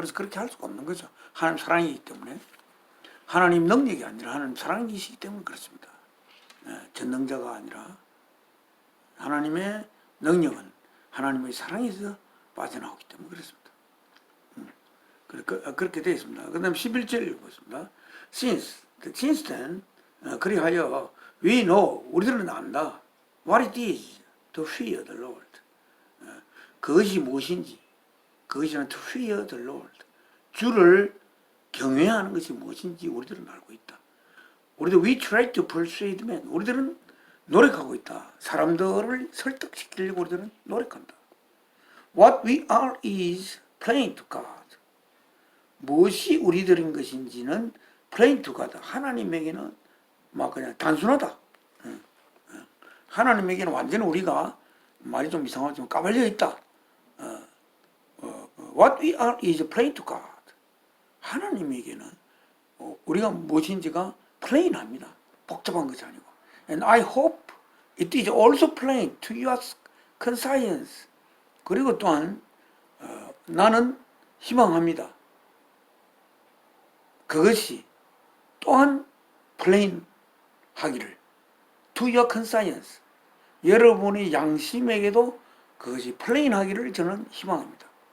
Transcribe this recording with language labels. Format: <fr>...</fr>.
<ko>그래서 그렇게 할 수가 없는 거죠. 하나님 사랑이기 때문에. 하나님 능력이 아니라 하나님 사랑이시기 때문에 그렇습니다. 전능자가 아니라 하나님의 능력은 하나님의 사랑에서 빠져나오기 때문에 그렇습니다. 그렇게 되어 있습니다. 그 다음에 11절 읽겠습니다.</ko> <en>Since then,</en> <ko>그리하여</ko> <en>we know,</en> <ko>우리들은 안다.</ko> <en>What it is to fear the Lord.</en> <ko>그것이 무엇인지, 그것이는</ko> <en>to fear the Lord.</en> <ko>주를 경외하는 것이 무엇인지 우리들은 알고 있다. 우리들</ko> <en>we try to persuade men.</en> <ko>우리들은 노력하고 있다. 사람들을 설득시키려고 우리들은 노력한다.</ko> <en>What we are is plain to God.</en> <ko>무엇이 우리들인 것인지는</ko> <en>plain to God.</en> <ko>하나님에게는 막 그냥 단순하다. 하나님에게는 완전히 우리가 말이 좀 이상하지만 까발려 있다.</ko> <en>What we are is plain to God.</en> <ko>하나님에게는 우리가 무엇인지가 plain합니다. 복잡한 것이 아니고.</ko> <en>And I hope it is also plain to your conscience.</en> <ko>그리고 또한 나는 희망합니다. 그것이 또한 plain 하기를.</ko> <en>To your conscience.</en> <ko>여러분의 양심에게도 그것이 plain 하기를 저는 희망합니다.</ko>